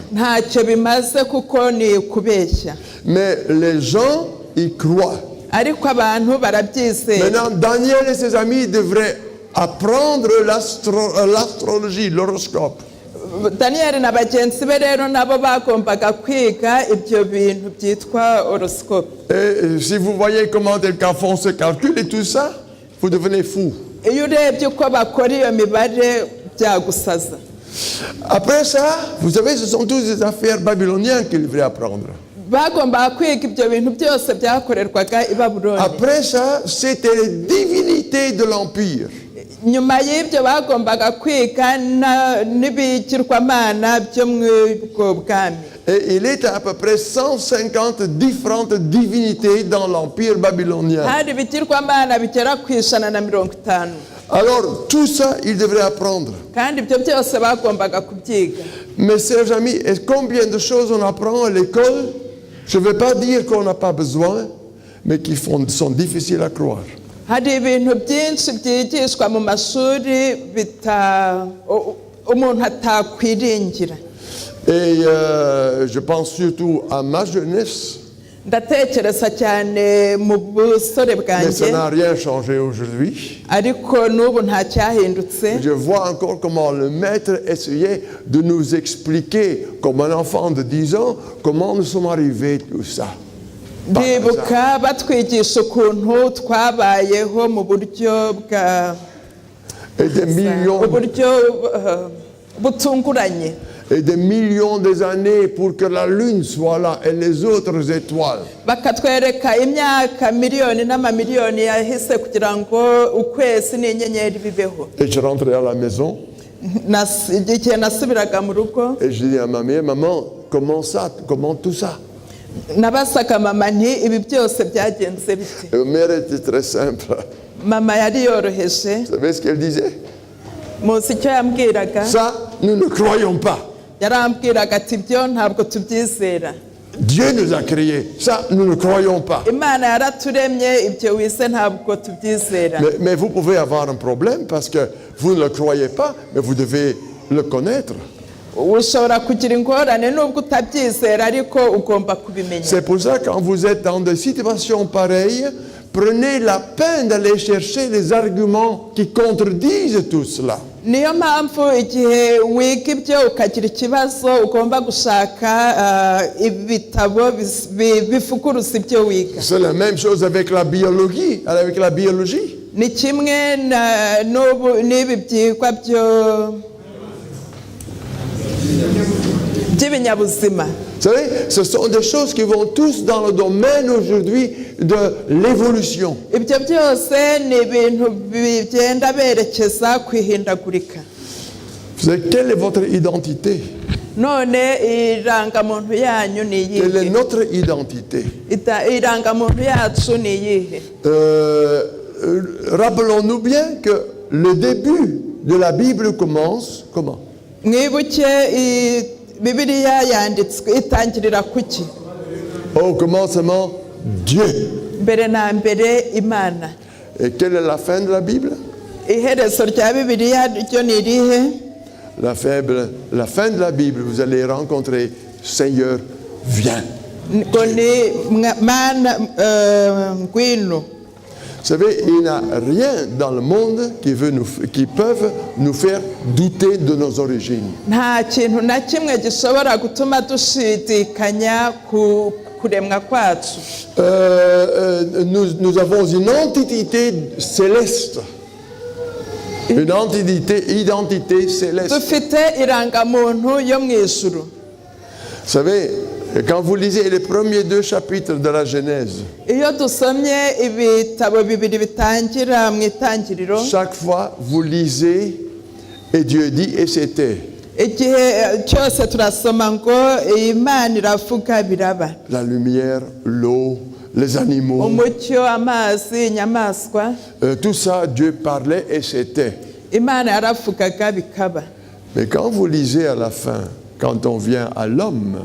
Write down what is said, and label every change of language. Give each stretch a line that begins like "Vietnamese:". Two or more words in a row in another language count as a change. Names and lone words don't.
Kinyarwanda: Ntacyo bimaze kuko ni kubeshya.
French: Mais les gens y croient.
Kinyarwanda: Ariko abantu barabyizera.
French: Maintenant, Daniel et ses amis devraient apprendre l'astrologie, l'horoscope.
Kinyarwanda: Daniel na bagenzi be rero nabo bagombaga kwiga ibyo bintu byitwa horoscope.
French: Et si vous voyez comment ils font ce calcul et tout ça, vous devenez fou.
Kinyarwanda: Iyo urebye uko bakora iyo mibare byagusaza.
French: Après ça, vous savez, ce sont tous des affaires babyloniennes qu'il devrait apprendre.
Kinyarwanda: Bagombaga kwiga ibyo bintu byose byakorerwaga i Babuloni.
French: Après ça, c'était les divinités de l'empire.
Kinyarwanda: Nyuma y'ibyo bagombaga kwiga n'ibigirwamana byo mu bwami.
French: Et il était à peu près 150 différentes divinités dans l'empire babylonien.
Kinyarwanda: Hari ibigirwamana bigera ku 150.
French: Alors, tout ça, il devrait apprendre.
Kinyarwanda: Kandi ibyo byose bagombaga kubyiga.
French: Mes chers amis, et combien de choses on apprend à l'école? Je ne veux pas dire qu'on n'a pas besoin, mais qui sont difficiles à croire.
Kinyarwanda: Hari ibintu byinshi byigishwa mu mashuri umuntu atakwiringira.
French: Et je pense surtout à ma jeunesse.
Kinyarwanda: Ndatekereza cyane mu busore
French: Mais ça
Kinyarwanda: bwanjye.
French: n'a rien changé aujourd'hui.
Kinyarwanda: Ariko n'ubu nta cyahindutse.
French: Je vois encore comment le maître essayait de nous expliquer, comme un enfant de 10 ans, comment nous sommes arrivés tout ça.
Kinyarwanda: Ndibuka batwigisha ukuntu twabayeho mu buryo bwa
French: Et des millions,
Kinyarwanda: uburyo butunguranye.
French: et des millions d'années pour que la lune soit là et les autres étoiles.
Kinyarwanda: Bakatwereka imyaka miliyoni n'amamiliyoni yahise kugira ngo ukwezi n'inyenyeri bibeho.
French: Et je rentrais à la maison
Kinyarwanda: Igihe nasubiraga mu rugo
French: et je dis à ma mère, maman, comment ça, comment tout ça?
Kinyarwanda: nabasaga mama nti ibi byose byagenze bite.
French: Et ma mère était très simple.
Kinyarwanda: Mama yari yoroheje.
French: Vous savez ce qu'elle disait?
Kinyarwanda: Muzi icyo yambwiraga?
French: Ça, nous ne croyons pas.
Kinyarwanda: Yarambwiraga ati ibyo ntabwo tubyizera.
French: Dieu nous a créés. Ça, nous ne croyons pas.
Kinyarwanda: Imana yaraturemye ibyo wise ntabwo tubyizera.
French: Mais vous pouvez avoir un problème parce que vous ne le croyez pas, mais vous devez le connaître.
Kinyarwanda: Ushobora kugira ingorane nubwo utabyizera ariko ugomba kubimenya.
French: C'est pour ça que quand vous êtes dans des situations pareilles, prenez la peine d'aller chercher les arguments qui contredisent tout cela.
Kinyarwanda: Niyo mpamvu igihe wiga ibyo ukagira ikibazo ugomba gushaka ibitabo bivuguruza ibyo wiga.
French: C'est la même chose avec la biologie.
Kinyarwanda: Ni kimwe n'ibi byigwa by'ibinyabuzima.
French: Vous savez, ce sont des choses qui vont tous dans le domaine aujourd'hui de l'évolution.
Kinyarwanda: Ibyo byose ni ibintu bigenda berekeza kwihindagurika.
French: Vous savez, quelle est votre identité?
Kinyarwanda: None irangamuntu yanyu ni iyihe?
French: Quelle est notre identité?
Kinyarwanda: Irangamuntu yacu ni iyihe?
French: Rappelons-nous bien que le début de la Bible commence comment?
Kinyarwanda: Mwibuke Bibiliya yanditswe itangirira kuki?
French: Au commencement, Dieu.
Kinyarwanda: Mbere na mbere Imana.
French: Et quelle est la fin de la Bible?
Kinyarwanda: Iherezo rya Bibiliya ryo ni irihe?
French: La fin de la Bible, vous allez rencontrer Seigneur, viens.
Kinyarwanda: ngo ni mana ngwino.
French: Vous savez, il n'y a rien dans le monde qui peuvent nous faire douter de nos origines.
Kinyarwanda: Nta kintu na kimwe gishobora gutuma dushidikanya ku kuremwa kwacu.
French: Nous avons une entité céleste. Une identité céleste.
Kinyarwanda: Dufite irangamuntu yo mu ijuru.
French: Vous savez, quand vous lisez les premiers 2 chapitres de la Genèse,
Kinyarwanda: Iyo dusomye ibitabo bibiri bitangira mu itangiriro,
French: chaque fois vous lisez et Dieu dit et c'était.
Kinyarwanda: igihe cyose turasoma ngo Imana iravuga biraba.
French: La lumière, l'eau, les animaux,
Kinyarwanda: Umucyo, amazi, inyamaswa,
French: tout ça Dieu parlait et c'était.
Kinyarwanda: Imana yaravugaga bikaba.
French: Mais quand vous lisez à la fin, quand on vient à l'homme,